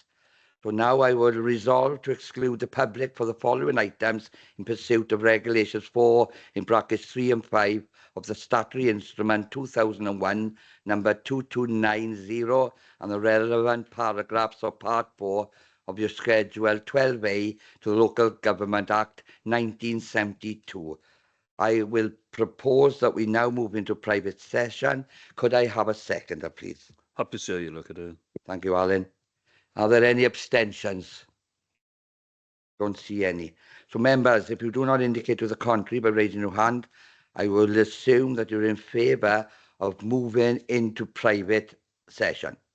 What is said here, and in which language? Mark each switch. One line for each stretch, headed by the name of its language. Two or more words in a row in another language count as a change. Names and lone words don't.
English: So now I will resolve to exclude the public for the following items in pursuit of regulations 4 in brackets 3 and 5 of the Statutory Instrument 2001 number 2290 and the relevant paragraphs of Part 4 of your Schedule 12A to the Local Government Act 1972. I will propose that we now move into private session. Could I have a seconder, please?
Welsh: Hapus i eilo, Cadeirydd.
English: Thank you, Alan. Are there any abstentions? Don't see any. So, members, if you do not indicate to the contrary by raising your hand, I will assume that you're in favour of moving into private session.